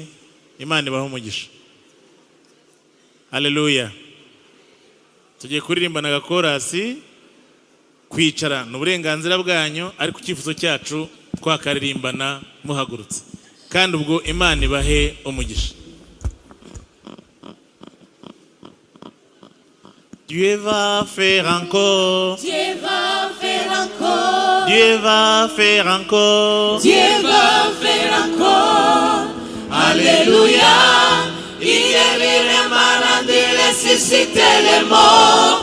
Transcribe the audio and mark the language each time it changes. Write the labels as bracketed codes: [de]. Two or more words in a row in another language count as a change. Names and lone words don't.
[rw] Imana ibahe umugisha. Haleluya. Tugiye kuririmbana agakorasi. Kwicara n'uburenganzira bwanyu, ariko icyifuzo cyacu twakaririmbana muhagurutse, kandi ubwo Imana ibahe umugisha. [fr] Dieu va faire encore. Dieu va faire encore. Dieu va faire encore. Dieu va faire encore. Alléluia. Il guérit les malades, il ressuscite les morts.